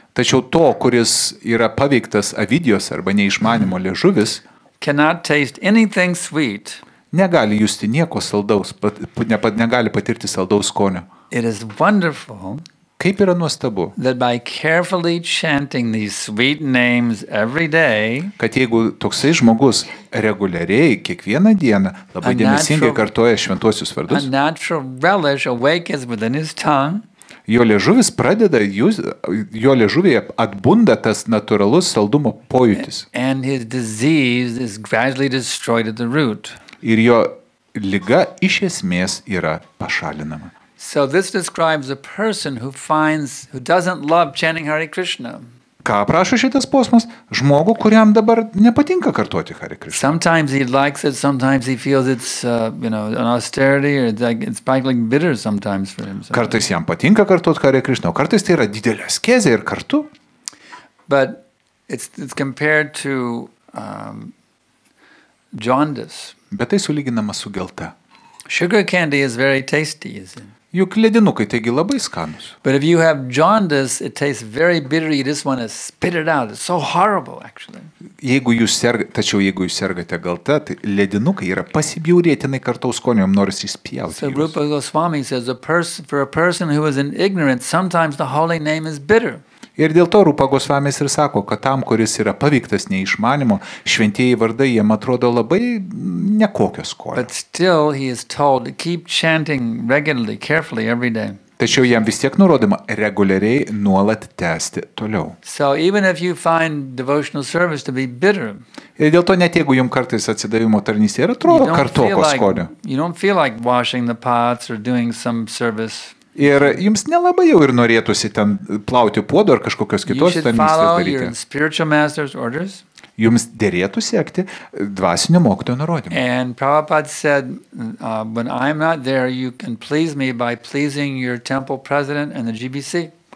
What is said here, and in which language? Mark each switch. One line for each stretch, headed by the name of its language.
Lithuanian: Tačiau to, kuris yra paveiktas avidijos arba neišmanimo liežuvis,
English: cannot taste anything sweet.
Lithuanian: Negali justi nieko saldaus, negali patirti saldaus skonio.
English: It is wonderful.
Lithuanian: Kaip yra nuostabu,
English: that by carefully chanting these sweet names every day,
Lithuanian: kad jeigu toksai žmogus reguliariai kiekvieną dieną labai dėmesingai kartoja šventuosius vardus,
English: a natural relish awakens within his tongue,
Lithuanian: jo liežuvis pradeda, jo liežuvyje atbunda tas natūralus saldumo pojūtis.
English: And his disease is gradually destroyed at the root.
Lithuanian: Ir jo liga iš esmės yra pašalinama.
English: So this describes a person who doesn't love chanting Hare Krishna.
Lithuanian: Ką aprašo šitas posmas? Žmogų, kuriam dabar nepatinka kartoti Hare Krishna.
English: Sometimes he likes it, sometimes he feels it's an austerity, or it's practically bitter sometimes for him.
Lithuanian: Kartais jam patinka kartoti Hare Krishna, o kartais tai yra didelė askezė ir kartu.
English: But it's compared to jaundice.
Lithuanian: Bet tai sulyginama su gelta.
English: Sugar candy is very tasty, isn't it?
Lithuanian: Juk ledinukai taigi labai skanus.
English: But if you have jaundice, it tastes very bitter. You just want to spit it out. It's so horrible, actually.
Lithuanian: Tačiau jeigu jūs sergate galta, tai ledinukai yra pasibjaurėtinai kartaus skonio, jums norisi įspjauti.
English: So Rupa Goswami says, for a person who is in ignorance, sometimes the holy name is bitter.
Lithuanian: Ir dėl to Rupa Goswamis ir sako, kad tam, kuris yra paveiktas neišmanimo, šventieji vardai jiem atrodo labai nekokio skonio.
English: But still he is told to keep chanting regularly, carefully every day.
Lithuanian: Tačiau jam vis tiek nurodoma reguliariai nuolat tęsti toliau.
English: So even if you find devotional service to be bitter,
Lithuanian: ir dėl to net jeigu jums kartais atsidavimo tarnystė ir atrodo kartoko skonio.
English: You don't feel like washing the pots or doing some service.
Lithuanian: Ir jums nelabai jau ir norėtųsi ten plauti puodo ar kažkokios kitos tarnystės daryti. Jums dėrėtų siekti dvasinio mokytojo nurodymų.
English: And Prabhupada said, when I'm not there, you can please me by pleasing your temple president and the GBC.